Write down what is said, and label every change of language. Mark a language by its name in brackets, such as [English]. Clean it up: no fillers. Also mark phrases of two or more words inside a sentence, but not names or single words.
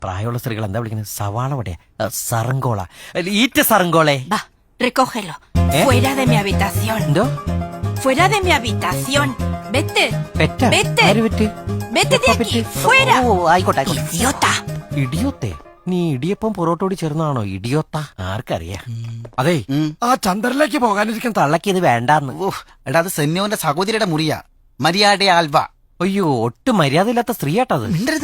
[Malayalam] പ്രായമുള്ള സ്ത്രീകൾ എന്താ വിളിക്കുന്നത്? സവാള വടയാ? സറങ്കോള? ഈറ്റ സറങ്കോളെ. [Spanish] Va, recógelo. Fuera de mi habitación. [Malayalam] എന്തോ? [Spanish] Fuera de mi habitación. Vete. [Malayalam] പെറ്റ? [Spanish] Vete. [Malayalam] ആര് പെറ്റ്? [Spanish] Vete de aquí. Fuera. [Malayalam] ഓ, ആയിക്കോട്ടെ ആയിക്കോട്ടെ. [Spanish] Idiota. [Malayalam] ഇടിയോത്തെ? നീ ഇടിയപ്പം പൊറോട്ടോടി ചേർന്നാണോ ഇടിയോത്ത? ആർക്കറിയാം. അതെ ആ ചന്ദ്രനിലേക്ക് പോകാനിരിക്കുന്ന തള്ളക്ക് ഇത് വേണ്ടാന്ന്. എടാ അത് സെന്യോന്റെ സഹോദരിയുടെ മുറിയാ. മരിയാടെ ആൽവ. അയ്യോ, ഒട്ടും മര്യാദയില്ലാത്ത സ്ത്രീയാട്ടത്. മിണ്ടരുത്.